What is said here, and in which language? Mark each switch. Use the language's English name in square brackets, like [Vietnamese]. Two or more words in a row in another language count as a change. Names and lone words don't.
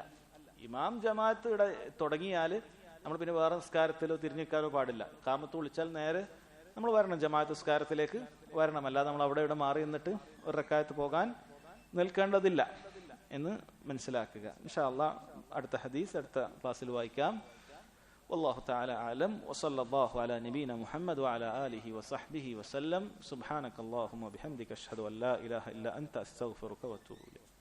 [Malayalam] ഇമാം ജമാഅത്ത് ഇവിടെ തുടങ്ങിയാൽ നമ്മൾ പിന്നെ വേറെ നിസ്കാരത്തിലോ തിരിഞ്ഞിരിക്കാനോ പാടില്ല. ഖാമത്ത് വിളിച്ചാൽ നേരെ നമ്മൾ വരണം, ജമാഅത്ത് നിസ്കാരത്തിലേക്ക് വരണം. അല്ലാതെ നമ്മൾ അവിടെ ഇവിടെ മാറി നിന്നിട്ട് ഒരു റക്അത്ത് പോകാൻ നിൽക്കേണ്ടതില്ല എന്ന് മനസ്സിലാക്കുക. [Arabic] إن شاء الله [Malayalam] അടുത്ത ഹദീസ് അടുത്ത ക്ലാസ്സിൽ വായിക്കാം. [Arabic] والله تعالى أعلم وصلى الله على نبينا محمد وعلى آله وصحبه وسلم. سبحانك اللهم وبحمدك أشهد أن لا إله إلا أنت أستغفرك وأتوب إليك.